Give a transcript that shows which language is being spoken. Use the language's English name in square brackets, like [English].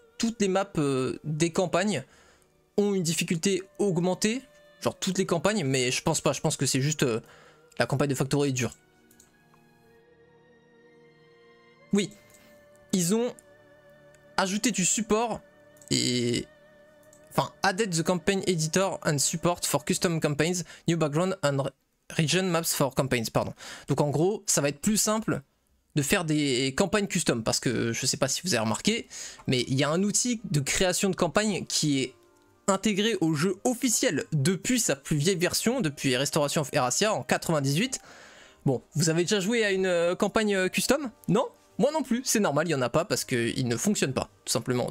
[French] Toutes les maps des campagnes ont une difficulté augmentée. Genre toutes les campagnes, mais je pense pas. Je pense que c'est juste... la campagne de Factory est dure. Oui. Ils ont ajouté du support et... Enfin, [English] added the campaign editor and support for custom campaigns, new background and region maps for campaigns, [French] pardon. Donc en gros, ça va être plus simple de faire des campagnes custom, parce que je sais pas si vous avez remarqué, mais il y a un outil de création de campagne qui est intégré au jeu officiel depuis sa plus vieille version, depuis Restoration of Erasia en 98. Bon, vous avez déjà joué à une campagne custom? Non? Moi non plus, c'est normal, il n'y en a pas parce qu'il ne fonctionne pas, tout simplement.